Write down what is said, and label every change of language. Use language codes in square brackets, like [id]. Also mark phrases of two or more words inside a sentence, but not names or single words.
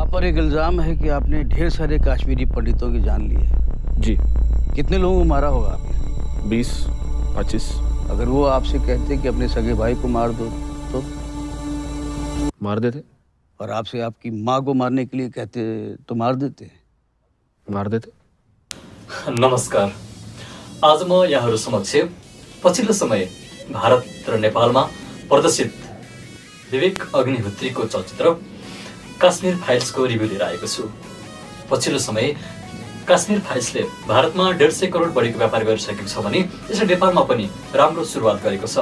[hi] और एक इल्जाम है कि आपने ढेर सारे कश्मीरी पंडितों की जान ली है। जी। कितने लोगों को मारा होगा आपने? 20-25। अगर वो आपसे कहते कि अपने सगे भाई को मार दो तो? मार देते। और आपसे आपकी माँ को मारने के लिए कहते तो मार देते? मार देते। [ne] नमस्कार। आज म यहाँहरू समक्ष पछिल्लो समय भारत र नेपालमा प्रदर्शित विवेक अग्निहोत्रीको चलचित्र काश्मीर फाइल्सको रिभ्यू लिएर आएको छु। पछिल्लो समय काश्मीर फाइल्सले भारतमा 150 करोड बढीको व्यापार गरिसकेको छ भने यसले नेपालमा पनि राम्रो सुरुवात गरेको छ।